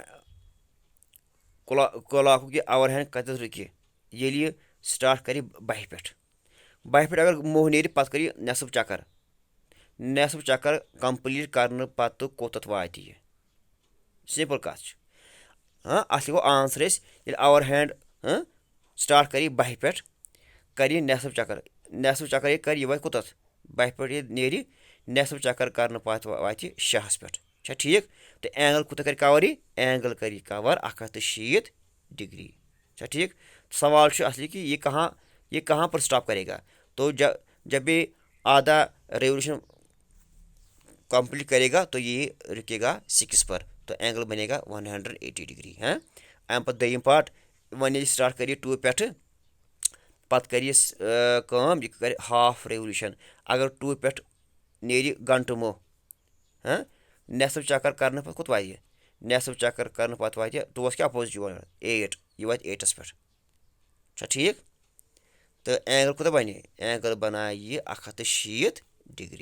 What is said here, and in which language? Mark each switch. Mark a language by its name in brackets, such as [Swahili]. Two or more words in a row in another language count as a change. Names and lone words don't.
[Kashmiri] کُلاکُک یہِ [English] hour hand [Kashmiri] کَتٮ۪تھ رُکہِ ییٚلہِ یہِ سٹاٹ کَرِ 10 پٮ۪ٹھ اگر موہ نیرِ پَتہٕ کَرِ یہِ نٮ۪صٕف چکر کمپلیٖٹ کرنہٕ پَتہٕ کوٚتَتھ واتہِ یہِ سِمپٕل کَتھ چھِ اَتھ گوٚو آنسر أسۍ ییٚلہِ [English] hour hand [Kashmiri] سٹاٹ کَرِ 10 پٮ۪ٹھ کَرِ یہِ نٮ۪صٕف چکر ییٚلہِ کَرِ یہِ واتہِ کوٚتَتھ 10 پٮ۪ٹھ ییٚلہِ نیرِ نٮ۪صٕف چکر کرنہٕ پَتہٕ واتہِ 6 پٮ۪ٹھ چھا ٹھیٖک تہٕ اینگل کوٗتاہ کَرِ کَور یہِ اینگل کَرِ یہِ کَور 160 ڈگری چھا ٹھیٖک [Urdu] سوال چھُ اصلی کہ یہ کہاں پر اسٹاپ کرے گا تو جب یہ آدھا ریولیوشن کمپلیٹ کرے گا تو یہ رکے گا 6 پر تو اینگل بنے گا 180 [Kashmiri] ڈگری اَمہِ پَتہٕ دوٚیِم پاٹ وۄنۍ ییٚلہِ سٹاٹ کَرِ یہِ 2 پٮ۪ٹھٕ پَتہٕ کَرِ یہِ کٲم یہِ کَرِ [English] half revolution [Kashmiri] اگر 2 پٮ۪ٹھ نیرِ گنٹہٕ مو نٮ۪صٕف چکر کرنہٕ پَتہٕ کوٚت واتہِ یہِ نٮ۪صٕف چکر کرنہٕ پَتہٕ واتہِ 2 کیٛاہ اپوزِٹ یِوان 8 یہِ واتہِ 8 پٮ۪ٹھ چھا ٹھیٖک تہٕ اینگل کوٗتاہ بَنہِ اینگل بَنایہِ یہِ 160 ڈگری